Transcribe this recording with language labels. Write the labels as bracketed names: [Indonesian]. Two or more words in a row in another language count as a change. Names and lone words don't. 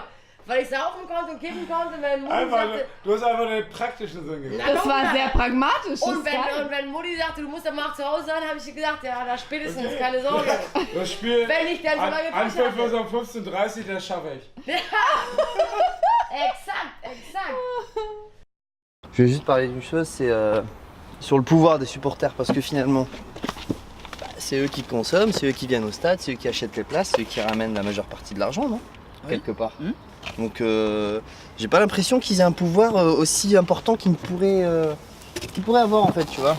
[German] Weil ich saufen konnte und kiffen konnte, wenn Mutti sagte... Du hast einfach den praktischen Sinn gemacht. Das war sehr pragmatisch. Und wenn Mutti sagte, du musst dann mal zu Hause sein, habe ich gesagt, ja, da spätestens, keine Sorge. Das Spiel... Wenn ich dann so lange Anpfiff ist um 15:30 Uhr, das schaffe ich. Exakt. [French] Je vais juste parler d'une chose, c'est sur le pouvoir des supporters, parce que finalement, c'est eux qui consomment, c'est eux qui viennent au stade, c'est eux qui achètent les places, c'est eux qui ramènent la majeure partie de l'argent, non ? Quelque part. Donc j'ai pas l'impression qu'ils aient un pouvoir aussi important qu'ils pourraient avoir en fait, tu vois.